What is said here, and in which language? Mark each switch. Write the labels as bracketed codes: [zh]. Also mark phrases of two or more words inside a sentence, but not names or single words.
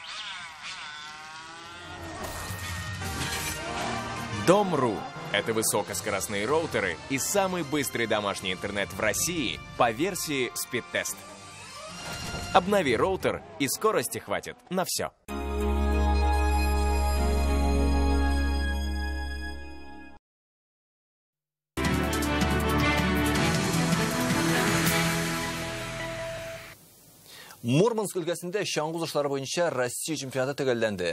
[ru] Дом.ру – это высокоскоростные роутеры и самый быстрый домашний интернет в России по версии Speedtest. Обнови роутер, и скорости хватит на все. [tt] Мурманск өлкәсендә шаңғы узышлары буенча Россия чемпионаты төгәлләнде.